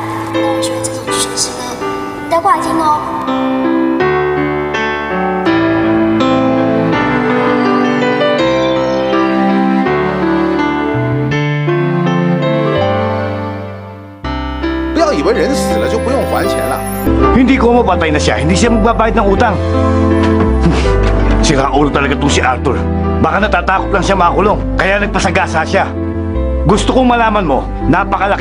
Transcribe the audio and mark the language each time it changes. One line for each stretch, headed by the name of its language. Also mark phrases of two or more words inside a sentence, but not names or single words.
Chinese: 那我觉得这种诠释呢，一定要过来听哦。不要以为人死了就不用还钱了。
Filipino: Hindi ko mapatay na siya, hindi siya magbabayad ng utang. Sira ulo talaga itong si Arthur. Baka natatakot lang siya makulong, kaya nagpasagasa siya. Gusto kong malaman mo, napakalaki